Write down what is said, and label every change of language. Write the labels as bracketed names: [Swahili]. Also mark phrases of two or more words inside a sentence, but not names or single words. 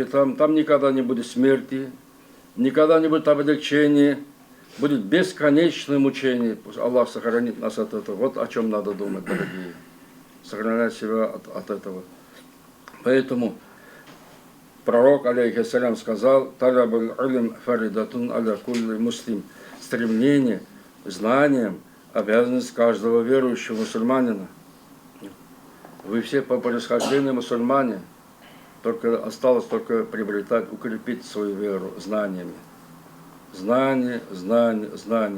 [Russian] Там никогда не будет смерти, никогда не будет облегчения, будет бесконечное мучение. Пусть Аллах сохранит нас от этого. Вот о чем надо думать, дорогие. Сохранять себя от этого. Поэтому пророк, алейхиссалям, сказал: [Arabic] «طلب العلم فريضة على كل مسلم». [Russian] Стремление к знаниям – обязанность каждого верующего мусульманина. Вы все по происхождению мусульмане, только осталось только приобретать, укрепить свою веру знаниями. Знания, знания, знания.